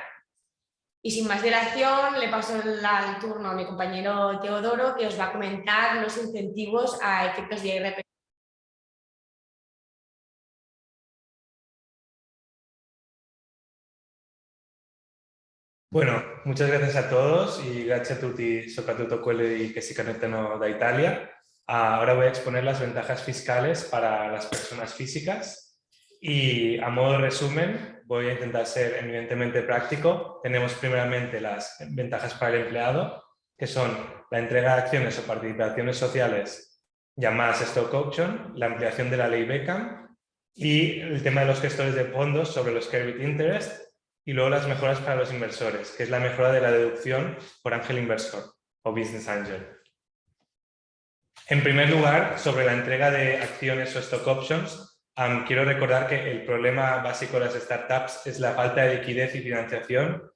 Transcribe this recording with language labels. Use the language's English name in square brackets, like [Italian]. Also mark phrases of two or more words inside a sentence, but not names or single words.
[Spanish] Y sin más dilación, le paso el turno a mi compañero Teodoro, que os va a comentar los incentivos a efectos de IRPF. Bueno, muchas gracias a todos y [Italian] grazie a tutti, soprattutto quelli che si conectano da Italia. [Spanish] Ahora voy a exponer las ventajas fiscales para las personas físicas y, a modo de resumen, voy a intentar ser evidentemente práctico. Tenemos primeramente las ventajas para el empleado, que son la entrega de acciones o participaciones sociales llamadas [English] stock option, [Spanish] la ampliación de la ley Beckham y el tema de los gestores de fondos sobre los [English] carried interest. [Spanish] Y luego las mejoras para los inversores, que es la mejora de la deducción por ángel inversor o [English] business angel. [Spanish] En primer lugar, sobre la entrega de acciones o [English] stock options, [Spanish] quiero recordar que el problema básico de las startups es la falta de liquidez y financiación.